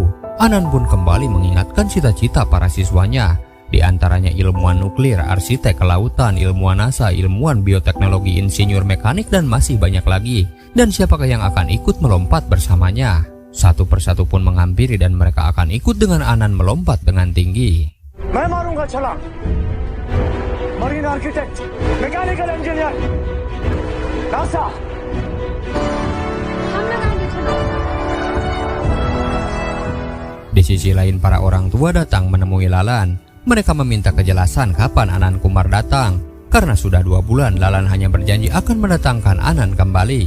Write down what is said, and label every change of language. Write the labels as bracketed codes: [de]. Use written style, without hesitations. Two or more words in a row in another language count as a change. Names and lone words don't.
[id] Anand pun kembali mengingatkan cita-cita para siswanya, di antaranya ilmuwan nuklir, arsitek kelautan, ilmuwan NASA, ilmuwan bioteknologi, insinyur mekanik dan masih banyak lagi. Dan siapakah yang akan ikut melompat bersamanya? Satu persatu pun menghampiri dan mereka akan ikut dengan Anan melompat dengan tinggi. [hi] मैं मारूंगा छलांग [en] marine architect mechanical engineer NASA [id] Di sisi lain para orang tua datang menemui Lalan. Mereka meminta kejelasan kapan Anan Kumar datang. Karena sudah 2 bulan Lalan hanya berjanji akan mendatangkan Anan kembali.